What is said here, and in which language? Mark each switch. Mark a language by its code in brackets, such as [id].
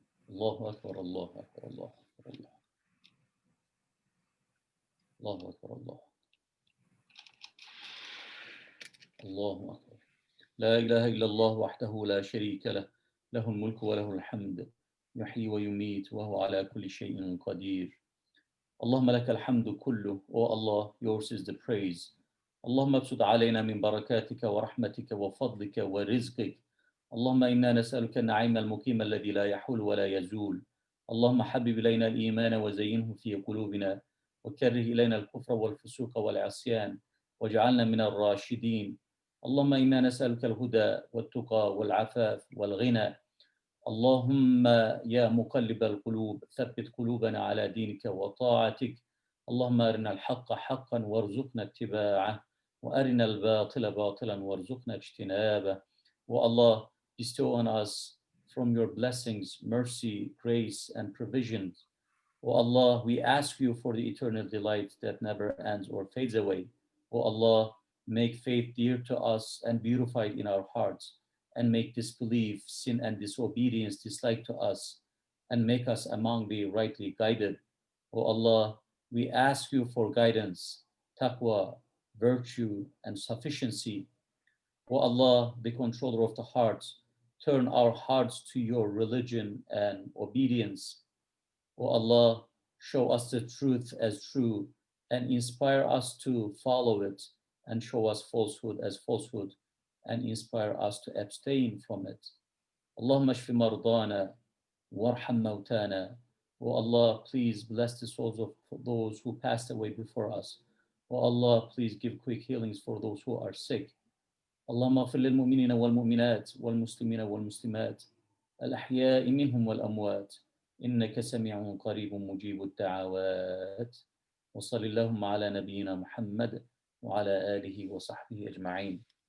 [ar] الله أكبر. الله أكبر. الله أكبر. الله الله أكبر. الله الله أكبر. لا إله إلا الله وحده لا شريك له له الملك وله الحمد يحيي ويميت وهو على كل شيء قدير. اللهم لك الحمد كله. [en] O Allah, yours is the praise. [ar] اللهم ابسط علينا من بركاتك ورحمتك وفضلك ورزقك. اللهم إنا نسألك النعيم المقيم الذي لا يحول ولا يزول. اللهم حبب إلينا الإيمان وزينه في قلوبنا وكره إلينا الكفر والفسوق والعصيان واجعلنا من الراشدين. اللهم إنا نسألك الهدى والتقى والعفاف والغنى. اللهم يا مقلب القلوب ثبت قلوبنا على دينك وطاعتك. اللهم أرنا الحق حقا وارزقنا اتباعه وأرنا الباطل باطلا وارزقنا اجتنابه. [en] O Allah, bestow on us from your blessings, mercy, grace, and provisions. O Allah, we ask you for the eternal delight that never ends or fades away. O Allah, make faith dear to us and beautified in our hearts, and make disbelief, sin, and disobedience disliked to us, and make us among the rightly guided. O Allah, we ask you for guidance, taqwa, virtue, and sufficiency. O Allah, the controller of the hearts, turn our hearts to your religion and obedience. O Allah, show us the truth as true and inspire us to follow it, and show us falsehood as falsehood and inspire us to abstain from it. [ar] Allahumma shfi mardana warham mautana. [en] O Allah, please bless the souls of those who passed away before us. O Allah, please give quick healings for those who are sick. [ar] اللهم اغفر للمؤمنين والمؤمنات والمسلمين والمسلمات الأحياء منهم والأموات إنك سميع قريب مجيب الدعوات. وصل اللهم على نبينا محمد وعلى آله وصحبه أجمعين.